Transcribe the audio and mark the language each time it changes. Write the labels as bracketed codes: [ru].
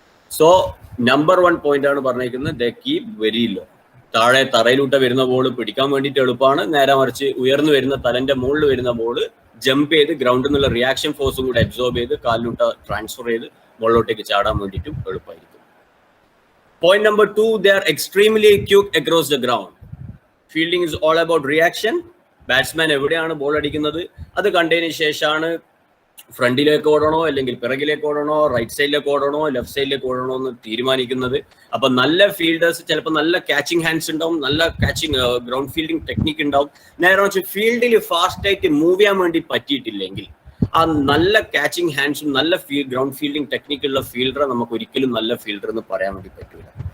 [en] so number 1 point [ml] ആണ് പറഞ്ഞിരിക്കുന്നത്, [en] They keep very low. [ml] താഴെ തറയിലൂട്ട വരുന്ന ബോൾ പിടിക്കാൻ വേണ്ടിയിട്ട് എളുപ്പമാണ്. നേരെ മറിച്ച് ഉയർന്നു വരുന്ന തലന്റെ മുകളിൽ വരുന്ന ബോൾ ജമ്പ് ചെയ്ത് ഗ്രൗണ്ടിൽ നിന്നുള്ള റിയാക്ഷൻ ഫോഴ്സും കൂടെ അബ്സോർബ് ചെയ്ത് കാലിലൂട്ട ട്രാൻസ്ഫർ ചെയ്ത് മുകളിലോട്ടേക്ക് ചാടാൻ വേണ്ടിയിട്ടും എളുപ്പമായിരിക്കും. [en] Point number 2, they are extremely quick across the ground. Fielding is all about reaction. [ml] Batsman എവിടെയാണ് ബോൾ അടിക്കുന്നത് അത് കണ്ടതിന് ശേഷമാണ് ഫ്രണ്ടിലേക്ക് ഓടണോ അല്ലെങ്കിൽ പിറകിലേക്ക് ഓടണോ, റൈറ്റ് സൈഡിലേക്ക് ഓടണോ, ലെഫ്റ്റ് സൈഡിലേക്ക് ഓടണോ എന്ന് തീരുമാനിക്കുന്നത്. അപ്പൊ നല്ല ഫീൽഡേഴ്സ് ചിലപ്പോൾ നല്ല ക്യാച്ചിങ് ഹാൻഡ്സ് ഉണ്ടാവും, നല്ല ക്യാച്ചിങ് ഗ്രൗണ്ട് ഫീൽഡിംഗ് ടെക്നിക്ക് ഉണ്ടാവും. നേരെ വെച്ച് ഫീൽഡിൽ ഫാസ്റ്റ് ആയിട്ട് മൂവ് ചെയ്യാൻ വേണ്ടി പറ്റിയിട്ടില്ലെങ്കിൽ ആ നല്ല ക്യാച്ചിങ് ഹാൻഡ്സും നല്ല ഗ്രൗണ്ട് ഫീൽഡിംഗ് ടെക്നിക്കുള്ള ഫീൽഡറെ നമുക്ക് ഒരിക്കലും നല്ല ഫീൽഡർ എന്ന് പറയാൻ വേണ്ടി പറ്റൂല.